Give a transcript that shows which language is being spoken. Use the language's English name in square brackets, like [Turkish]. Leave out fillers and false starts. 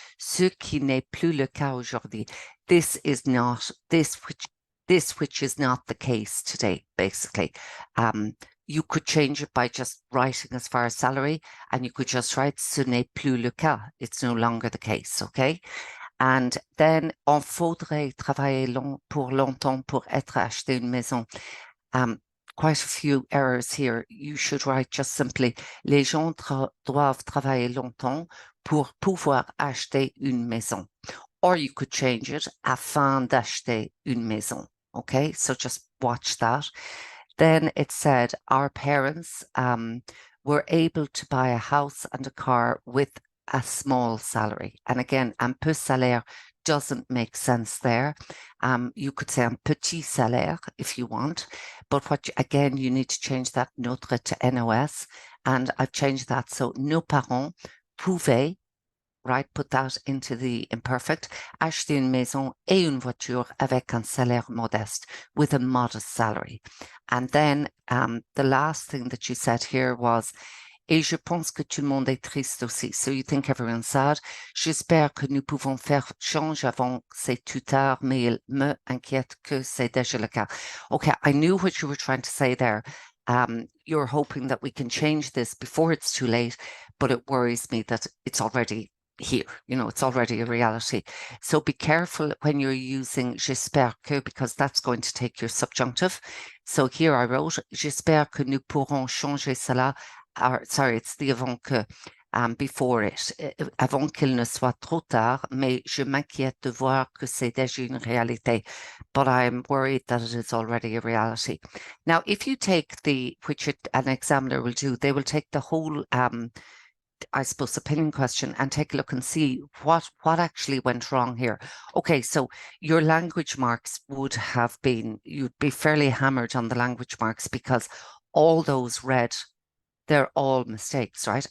[French] Ce qui n'est plus le cas aujourd'hui. [English] This is not, this which is not the case today, basically. You could change it by just writing as far as salary, and you could just write [French] ce n'est plus le cas. [English] It's no longer the case, okay? And then, [French] on faudrait travailler pour longtemps pour être acheté une maison. [English] Quite a few errors here. You should write just simply, [French] les gens doivent travailler longtemps pour pouvoir acheter une maison. [English] Or you could change it, [French] afin d'acheter une maison. [English] Okay, so just watch that. Then it said, our parents were able to buy a house and a car with a small salary. And again, [French] un peu salaire [English] doesn't make sense there. You could say [French] un petit salaire [English] if you want, but again, you need to change that notre to NOS, and I've changed that. [French] So nos parents pouvaient, [English] right, put that into the imperfect, [French] acheter une maison et une voiture avec un salaire modeste, [English] with a modest salary. And then the last thing that you said here was, [French] et je pense que tout le monde est triste aussi. [English] So you think everyone's sad. [French] J'espère que nous pouvons faire change avant c'est tout tard, mais il me inquiète que c'est déjà le cas. [English] Okay, I knew what you were trying to say there. You're hoping that we can change this before it's too late, but it worries me that it's already here. You know, it's already a reality. So be careful when you're using [French] j'espère que, [English] because that's going to take your subjunctive. So here I wrote, [French] j'espère que nous pourrons changer cela. [English] Sorry, it's the [French] avant que. [English] before it, [French] avant qu'il ne soit trop tard, mais je m'inquiète de voir que c'est déjà une réalité, [English] but I'm worried that it is already a reality. Now, if you take which an examiner will do, they will take the whole I suppose, opinion question and take a look and see what actually went wrong here. Okay, so your language marks you'd be fairly hammered on the language marks because all those red, they're all mistakes, right?